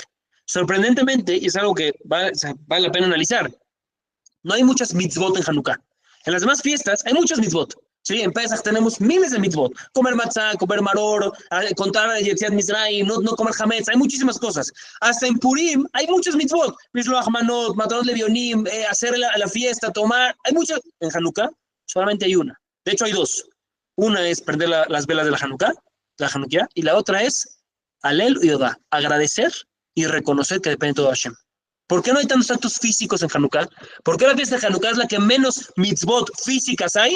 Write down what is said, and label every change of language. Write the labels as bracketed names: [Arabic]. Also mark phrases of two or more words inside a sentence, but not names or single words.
[Spanish] Sorprendentemente, y es algo que vale la pena analizar, no hay muchas mitzvot en Hanukkah. En las demás fiestas hay muchas mitzvot. Sí, en Pesach tenemos miles de mitzvot. Comer matzah, comer maror, contar [Hebrew] יציאת מצרים, [Spanish] no comer hametz, hay muchísimas cosas. Hasta en Purim hay muchas mitzvot. [Hebrew] משלוח מנות, מתנות לאביונים, [Spanish] hacer la fiesta, tomar. Hay muchas. En Hanukkah solamente hay una. De hecho hay dos. Una es prender las velas de la Hanukkah, la Hanukkah, y la otra es Alel y Odá, agradecer y reconocer que depende todo de Hashem. ¿Por qué no hay tantos actos físicos en Hanukkah? ¿Por qué la fiesta de Hanukkah es la que menos mitzvot físicas hay?